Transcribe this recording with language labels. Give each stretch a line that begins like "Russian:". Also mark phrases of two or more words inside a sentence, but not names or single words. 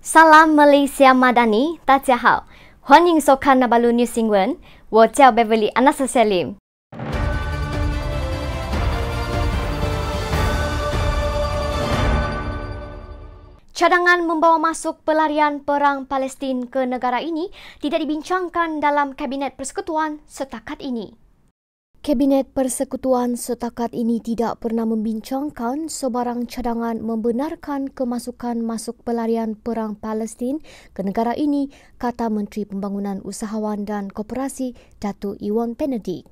Malay: Salam Malaysia Madani,
Chinese: 大家好，欢迎收看那巴鲁 News 新闻，我叫 Beverly Anastasia Lim。
Malay: Cadangan membawa masuk pelarian perang Palestin ke negara ini tidak dibincangkan dalam Kabinet Persekutuan setakat ini. Kabinet Persekutuan setakat ini tidak pernah membincangkan sebarang cadangan membenarkan kemasukan masuk pelarian perang Palestin ke negara ini, kata Menteri Pembangunan Usahawan dan Koperasi Datuk Ewan Penedict.